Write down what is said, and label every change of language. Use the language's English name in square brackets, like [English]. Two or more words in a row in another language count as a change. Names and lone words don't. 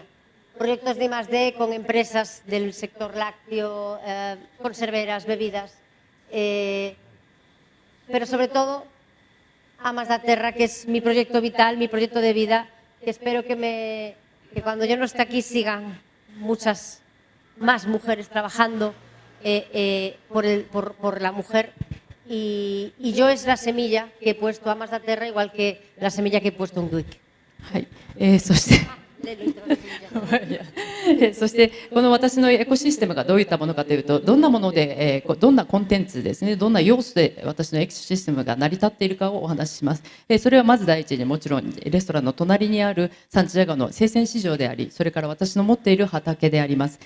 [Spanish] Proyectos de I+D con empresas del sector lácteo, conserveras, bebidas, pero sobre todo Amas da Terra, que es mi proyecto vital, mi proyecto de vida, que espero que cuando yo no esté aquí sigan muchas más mujeres trabajando por la mujer. Y yo es la semilla que he puesto a Amas da Terra, igual que la semilla que he puesto en Duic. [Japanese] はい、そしてそしてこの私のエコシステムがどういったものかというと、どんなもので、どんなコンテンツですね、どんな要素で私のエコシステムが成り立っているかをお話しします。それはまず第一にもちろんレストランの隣にあるサンチアゴの生鮮市場であり、それから私の持っている畑であります。